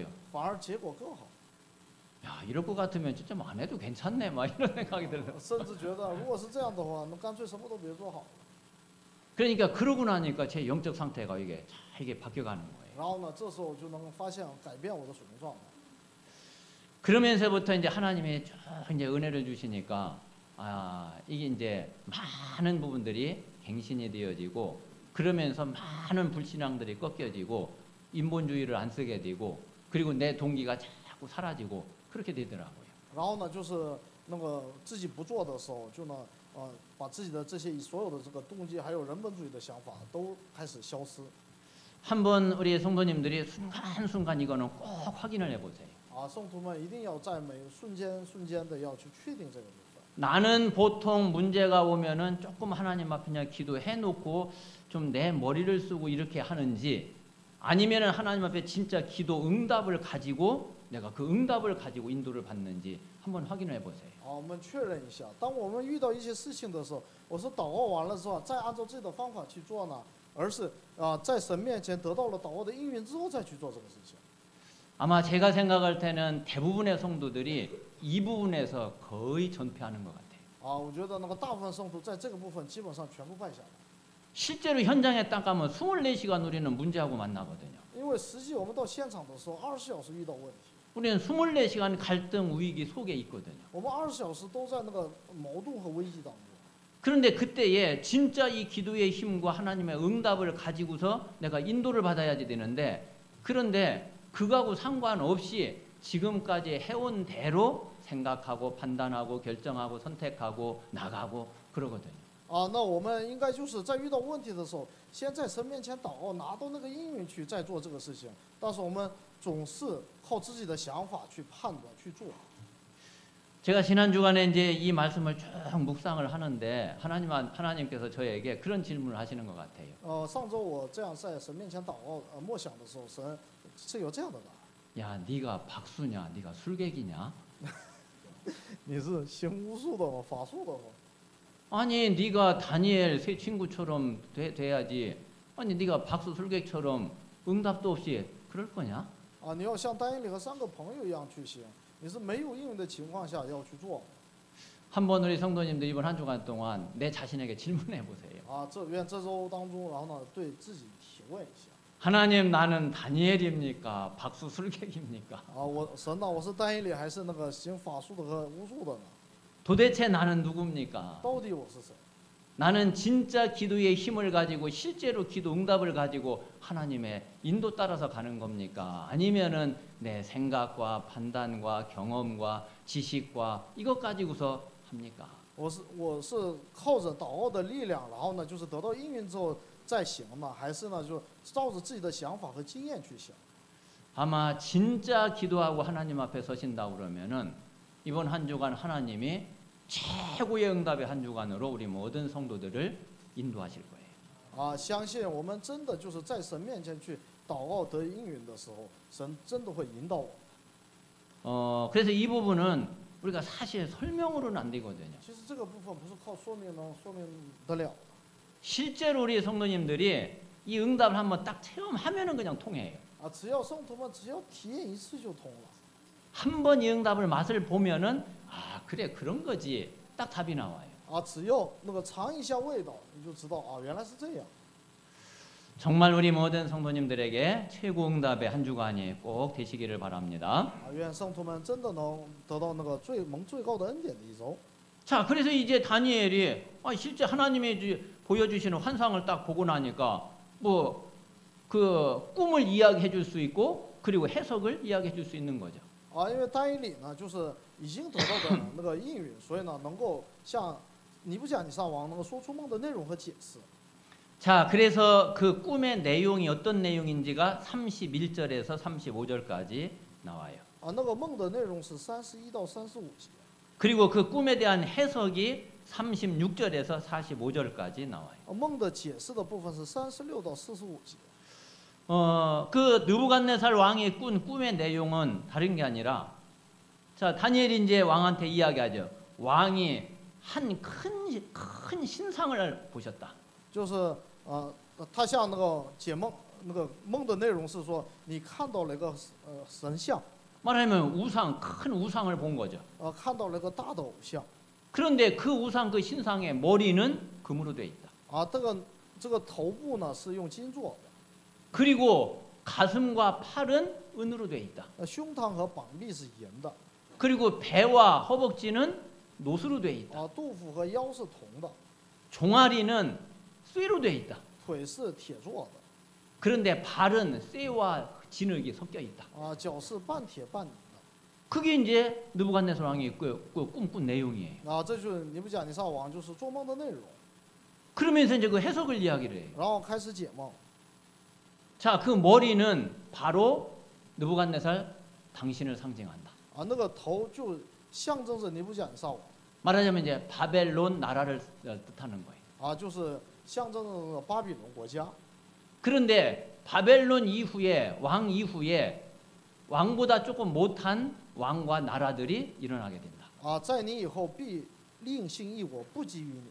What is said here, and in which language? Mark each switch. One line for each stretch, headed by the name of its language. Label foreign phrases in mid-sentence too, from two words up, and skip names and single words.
Chinese: 反而结果更好。
Korean: 야 이럴 것 같으면 진짜 뭐 안 해도 괜찮네 막 이런 생각이 들어요.
Chinese: 甚至觉得，如果是这样的话，那干脆什么都别做好了。
Korean: 그러니까 그러고 나니까 제 영적 상태가 이게 바뀌어가는 거예요.
Chinese: 然后呢，这时候就能发现改变我的属灵状态。
Korean: 그러면서부터 이제 하나님이 쭉 이제 은혜를 주시니까 아 이게 이제 많은 부분들이 갱신이 되어지고 그러면서 많은 불신앙들이 꺾여지고 인본주의를 안 쓰게 되고 그리고 내 동기가 자꾸 사라지고 그렇게 되더라고요.
Chinese: 然后呢，就是那个自己不做的时候，就呢，把自己的这些所有的这个动机，还有人本主义的想法都开始消失。
Korean: 한번 우리 성도님들이 순간순간 이거는 꼭 확인을 해보세요.
Chinese: 啊，圣徒们一定要在每瞬间的要去确定这个部分。
Korean: 나는 보통 문제가 오면은 조금 하나님 앞에 그냥 기도해놓고 좀 내 머리를 쓰고 이렇게 하는지 아니면은 하나님 앞에 진짜 기도 응답을 가지고 내가 그 응답을 가지고 인도를 받는지 한번 확인을 해보세요.
Chinese: 啊，我们确认一下，当我们遇到一些事情的时候，我是祷告完了之后，再按照自己的方法去做呢，而是在神面前得到了祷告的应允之后再去做这个事情。
Korean: 아마 제가 생각할 때는 대부분의 성도들이 이 부분에서 거의 전패하는 것 같아요.
Chinese: 啊，我觉得那个大部分圣徒在这个部分基本上全部败下来，
Korean: 실제로 현장에 딱 가면 24시간 우리는 문제하고 만나거든요.
Chinese: 因为实际我们到现场的时候，20小时遇到问题，
Korean: 우리는 24시간 갈등 위기 속에 있거든요.
Chinese: 我们20小时都在那个矛盾和危机当中。
Korean: 그런데 그때에 진짜 이 기도의 힘과 하나님의 응답을 가지고서 내가 인도를 받아야지 되는데 그런데 그거하고 상관없이 지금까지 해온 대로 생각하고 판단하고 결정하고 선택하고 나가고 그러거든요.
Chinese: 啊，那我们应该就是在遇到问题的时候，先在神面前祷告，拿到那个应允去再做这个事情。但是我们总是靠自己的想法去判断去做。
Korean: 제가 지난 주간에 이제 이 말씀을 쭉 묵상을 하는데 하나님께서 저에게 그런 질문을 하시는 것 같아요.
Chinese: 上周我这样在神面前祷告默想的时候，神是有这样的答案。
Korean: 야, 네가 박수냐? 네가 술객이냐?
Chinese: 你是行巫术的吗？法术的吗？
Korean: 아니, 네가 다니엘 새 친구처럼 돼야지. 아니, 네가 박수 술객처럼 응답도 없이 그럴 거냐?
Chinese: 啊，你要像丹尼里和3个朋友一样去行。你是没有应允的情况下要去做。
Korean: 한번 우리 성도님들 이번 한 주간 동안 내 자신에게 질문해 보세요.
Chinese: 啊，愿这周当中，然后呢，对自己提问一下。
Korean: 하나님 나는 다니엘입니까? 박수 술객입니까?
Chinese: 啊，神呢，我是丹尼里还是那个行法术的和巫术的呢？
Korean: 도대체 나는 누굽니까?
Chinese: 到底我是谁？
Korean: 나는 진짜 기도의 힘을 가지고 실제로 기도 응답을 가지고 하나님의 인도 따라서 가는 겁니까? 아니면은 내 생각과 판단과 경험과 지식과 이것 가지고서 합니까?
Chinese: 我是靠着祷告的力量，然后呢，就是得到应允之后再行呢，还是呢，就照着自己的想法和经验去行？
Korean: 아마 진짜 기도하고 하나님 앞에 서신다 그러면은 이번 한 주간 하나님이 최고의 응답의 한 주간으로 우리 모든 성도들을 인도하실 거예요.
Chinese: 相信我们真的就是在神面前去祷告得应允的时候，神真的会引导我。
Korean: 그래서 이 부분은 우리가 사실 설명으로는 안 되거든요.
Chinese: 其实这个部分不是靠说明能说明得了。
Korean: 실제로 우리 성도님들이 이 응답을 한번 딱 체험하면은 그냥 통해요.
Chinese: 只要圣徒们只要体验一次就通了。
Korean: 한 번 이 응답을 맛을 보면은 아 그래 그런 거지 딱 답이 나와요.
Chinese: 只要那个尝一下味道，你就知道原来是这样。
Korean: 정말 우리 모든 성도님들에게 최고 응답의 한 주간이 꼭 되시기를 바랍니다.
Chinese: 愿圣徒们真的能得到那个蒙最高的恩典的一周。
Korean: 자, 그래서 이제 다니엘이 실제 하나님이 보여주시는 환상을 딱 보고 나니까 뭐 그 꿈을 이야기해 줄 수 있고 그리고 해석을 이야기해 줄 수 있는 거죠.
Chinese: 因为但以理呢，就是已经得到的那个应允，所以呢，能够向尼布甲尼撒王能够说出梦的内容和解释。
Korean: 자, 그래서 그 꿈의 내용이 어떤 내용인지가 31절에서 35절까지 나와요.
Chinese: 那个梦的内容是31到35节。
Korean: 그리고 그 꿈에 대한 해석이 36절에서 45절까지 나와요.
Chinese: 梦的解释的部分是36到45节。
Korean: 그 느부갓네살 왕이 꾼 꿈의 내용은 다른 게 아니라 자, 다니엘이 이제 왕한테 이야기하죠. 왕이 한 큰 신상을 보셨다.
Chinese: 就是他向那个解梦，那个梦的内容是说，你看到了一个神像，
Korean: 말하면 우상, 큰 우상을 본 거죠.
Chinese: 看到了一个大的偶像。
Korean: 그런데 그 우상 그 신상의 머리는 금으로 돼 있다.
Chinese: 这个头部呢是用金做的，
Korean: 그리고 가슴과 팔은 은으로 돼 있다.
Chinese: 胸膛和膀臂是银的，
Korean: 그리고 배와 허벅지는 노수로 돼 있다.
Chinese: 肚腹和腰是铜的，
Korean: 종아리는 쇠로 돼 있다.
Chinese: 腿是铁做的，
Korean: 그런데 발은 쇠와 진흙이 섞여 있다.
Chinese: 脚是半铁半泥的。
Korean: 그게 이제 느부갓네살 왕이 꿈꾼 내용이에요.
Chinese: 这就是尼布甲尼撒王就是做梦的内容，
Korean: 그러면서 이제 그 해석을 이야기를 해요.
Chinese: 然后开始解梦。
Korean: 자, 그 머리는 바로 느부갓네살 당신을 상징한다.
Chinese: 那个头就象征着尼布甲尼撒王，
Korean: 말하자면 이제 바벨론 나라를 뜻하는 거예요.
Chinese: 就是象征着那个巴比伦国家。
Korean: 그런데 바벨론 이후에 왕 이후에 왕보다 조금 못한 왕과 나라들이 일어나게 된다.
Chinese: 在你以后必另兴一国，不及于你。